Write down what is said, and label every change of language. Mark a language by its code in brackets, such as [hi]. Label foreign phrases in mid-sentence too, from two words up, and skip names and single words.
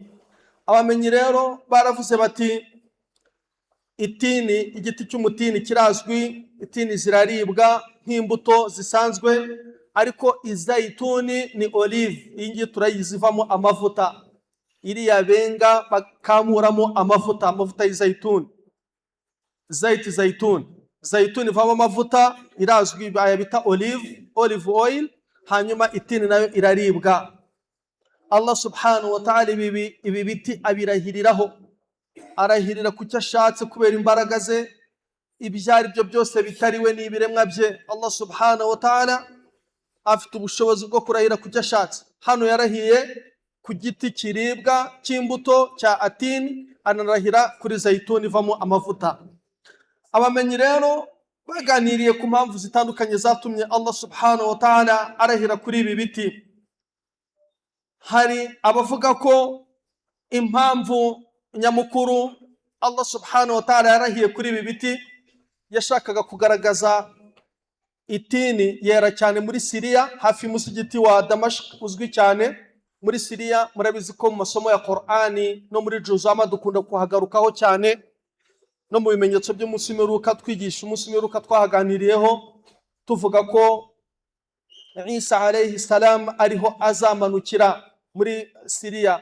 [rw] Abamenyi rero baravuze bati itini, igiti cy'umutini kirazwi, itini ziraribwa nk'imbuto zisanzwe, ariko izayituni ni olive, iyi ngiyi turayizivamo amavuta, iriya benga bakamuramo amavuta y'izayituni, zayituni. Zayituni ivamo amavuta, irazwi bayabita [en] olive oil. [rw] Hanyuma itini nayo iraribwa. [ar] الله سبحانه وتعالى [rw] ibi biti abirahiriraho, arahirira ku cyo ashatse kubera imbaraga ze. Ibyo ari byo byose bitariwe n'ibiremwa bye, [ar] الله سبحانه وتعالى [rw] afite ubushobozi bwo kurahira ku cyo ashatse. Hano yarahiye ku giti kiribwa cy'imbuto cya atini, anarahira kuri zayituni ivamo amavuta. Abamenyi rero baganiriye ku mpamvu zitandukanye zatumye [ar] الله سبحانه وتعالى [rw] arahira kuri ibi biti. Hari abavuga ko impamvu nyamukuru [ar] الله سبحانه وتعالى [rw] yarahiye kuri ibi biti, yashakaga kugaragaza itini yera cyane muri Siriya, hafi y'umusigiti wa Damashq uzwi cyane muri Siriya. Murabizi ko mu masomo ya Qur'ani no muri Juzama dukunda kuhagarukaho cyane, no mu bimenyetso by'umunsi w'imperuka twigisha umunsi w'imperuka twahaganiriyeho tuvuga ko Isa [ar] عليه السلام [rw] ariho azamanukira muri Siriya.